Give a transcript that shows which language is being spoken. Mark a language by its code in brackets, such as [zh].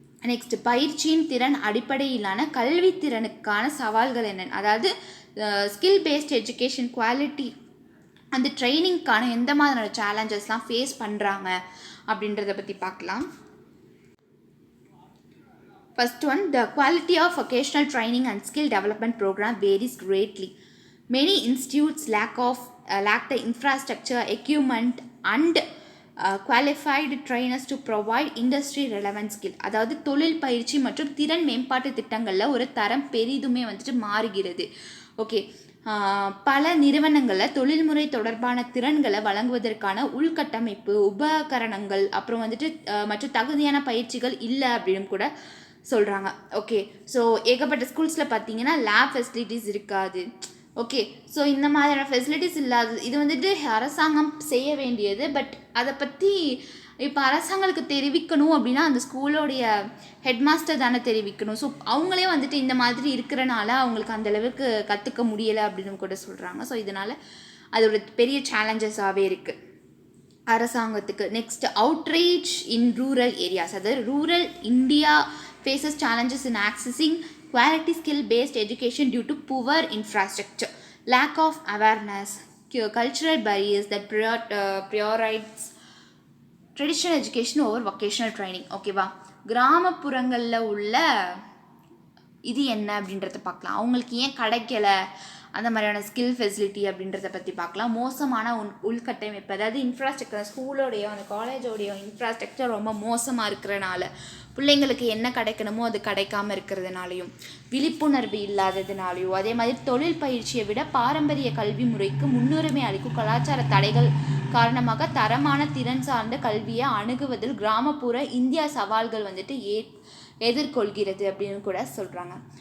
[ta] Next, பயிற்சியின் திறன் அடிப்படையிலான கல்வி திறனுக்கான சவால்கள் என்னென்ன, அதாவது ஸ்கில் பேஸ்ட் எஜுகேஷன் குவாலிட்டி அந்த ட்ரைனிங்க்கான எந்த மாதிரியான சேலஞ்சஸ்லாம் ஃபேஸ் பண்ணுறாங்க அப்படின்றத பற்றி பார்க்கலாம். [en] First one, the quality of vocational training and skill development program varies greatly. Many institutes lack the infrastructure, equipment and qualified trainers to provide industry relevant skill. [ta] அதாவது தொழில் பயிற்சி மற்றும் திறன் மேம்பாட்டு திட்டங்களில் ஒரு தரம் பெரிதுமே வந்துட்டு மாறுகிறது. ஓகே, பல நிறுவனங்களில் தொழில்முறை தொடர்பான திறன்களை வழங்குவதற்கான உள்கட்டமைப்பு, உபகரணங்கள், அப்புறம் வந்துட்டு மற்றும் தகுதியான பயிற்சிகள் இல்லை அப்படின்னு கூட சொல்கிறாங்க. ஓகே, ஸோ ஏகப்பட்ட ஸ்கூல்ஸில் பார்த்தீங்கன்னா லேப் ஃபெசிலிட்டிஸ் இருக்காது. ஓகே, ஸோ இந்த மாதிரியான ஃபெசிலிட்டிஸ் இல்லாது இது வந்துட்டு அரசாங்கம் செய்ய வேண்டியது. பட் அதை பற்றி இப்போ அரசாங்கத்துக்கு தெரிவிக்கணும் அப்படின்னா அந்த ஸ்கூலோடைய ஹெட்மாஸ்டர் தானே தெரிவிக்கணும். ஸோ அவங்களே வந்துட்டு இந்த மாதிரி இருக்கிறனால அவங்களுக்கு அந்தளவுக்கு கற்றுக்க முடியலை அப்படின்னு கூட சொல்கிறாங்க. ஸோ இதனால் அது ஒரு பெரிய சேலஞ்சஸாகவே இருக்குது அரசாங்கத்துக்கு. [en] Next, outreach in rural areas, அதாவது rural India faces challenges in accessing quality skill-based education due to poor infrastructure, lack of awareness, cultural barriers that prioritize traditional education over vocational training. [ta] ஓகேவா, கிராமப்புறங்களில் உள்ள இது என்ன அப்படின்றத பார்க்கலாம். அவங்களுக்கு ஏன் கிடைக்கல அந்த மாதிரியான ஸ்கில் ஃபெசிலிட்டி அப்படின்றத பற்றி பார்க்கலாம். மோசமான உள்கட்டமைப்பு, அதாவது இன்ஃப்ராஸ்ட்ரக்சர், ஸ்கூலோடைய அந்த காலேஜோடைய இன்ஃப்ராஸ்ட்ரக்சர் ரொம்ப மோசமாக இருக்கிறனால பிள்ளைங்களுக்கு என்ன கிடைக்கணுமோ அது கிடைக்காமல் இருக்கிறதுனாலையும், விழிப்புணர்வு இல்லாததுனாலையும், அதே மாதிரி தொழில் பயிற்சியை விட பாரம்பரிய கல்வி முறைக்கு முன்னுரிமை அளிக்கும் கலாச்சார தடைகள் காரணமாக தரமான திறன் சார்ந்த கல்வியை அணுகுவதில் கிராமப்புற இந்தியா சவால்கள் வந்துட்டு எதிர்கொள்கிறது அப்படின்னு கூட சொல்கிறாங்க.